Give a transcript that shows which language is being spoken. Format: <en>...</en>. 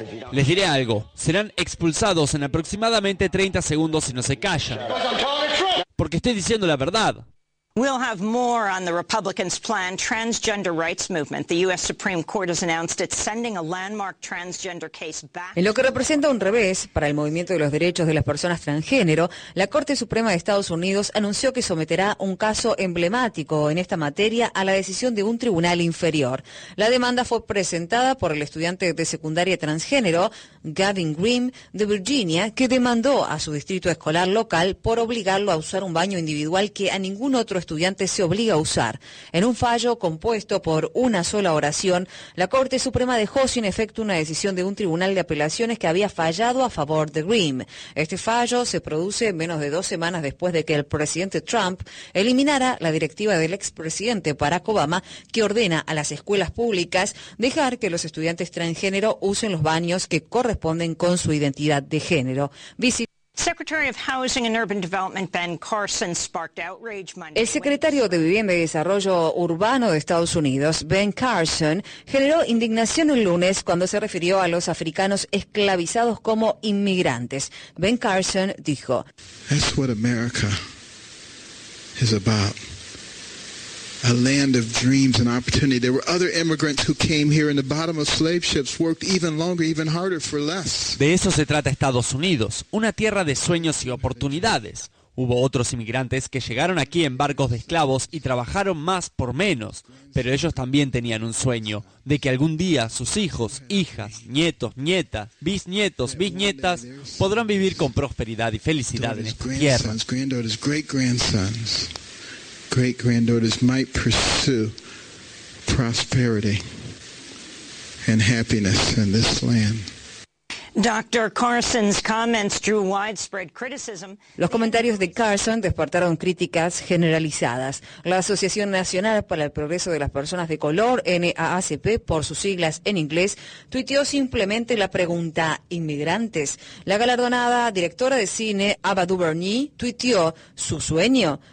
<es>Les diré algo, serán expulsados en aproximadamente 30 segundos si no se callan. Porque estoy diciendo la verdad.</es> <en>We'll have more on the Republicans' plan transgender rights movement. The U.S. Supreme Court has announced it's sending a landmark transgender case back.</en> <es>En lo que representa un revés para el movimiento de los derechos de las personas transgénero, la Corte Suprema de Estados Unidos anunció que someterá un caso emblemático en esta materia a la decisión de un tribunal inferior. La demanda fue presentada por el estudiante de secundaria transgénero Gavin Grimm de Virginia, que demandó a su distrito escolar local por obligarlo a usar un baño individual que a ningún otro estudiante se obliga a usar. En un fallo compuesto por una sola oración, la Corte Suprema dejó sin efecto una decisión de un tribunal de apelaciones que había fallado a favor de Grimm. Este fallo se produce menos de dos semanas después de que el presidente Trump eliminara la directiva del expresidente Barack Obama que ordena a las escuelas públicas dejar que los estudiantes transgénero usen los baños que corresponden con su identidad de género.</es> <en>Secretary of Housing and Urban Development Ben Carson sparked outrage Monday.</en> <es>El secretario de Vivienda y Desarrollo Urbano de Estados Unidos, Ben Carson, generó indignación el lunes cuando se refirió a los africanos esclavizados como inmigrantes. Ben Carson dijo:</es> <en>"That's what America is about. A land of dreams and opportunity. There were other immigrants who came here in the bottom of slave ships, worked even longer, even harder for less."</en> <es>De eso se trata Estados Unidos, una tierra de sueños y oportunidades. Hubo otros inmigrantes que llegaron aquí en barcos de esclavos y trabajaron más por menos, pero ellos también tenían un sueño de que algún día sus hijos, hijas, nietos, nietas, bisnietos, bisnietas podrán vivir con prosperidad y felicidad en esta tierra.</es> <en>Great-granddaughters might pursue prosperity and happiness in this land. Dr. Carson's comments drew widespread criticism.</en> <es>Los comentarios de Carson despertaron críticas generalizadas. La Asociación Nacional para el Progreso de las Personas de Color, NAACP, por sus siglas en inglés, tuiteó simplemente la pregunta: ¿inmigrantes? La galardonada directora de cine, Ava DuVernay, tuiteó: ¿su sueño?</es>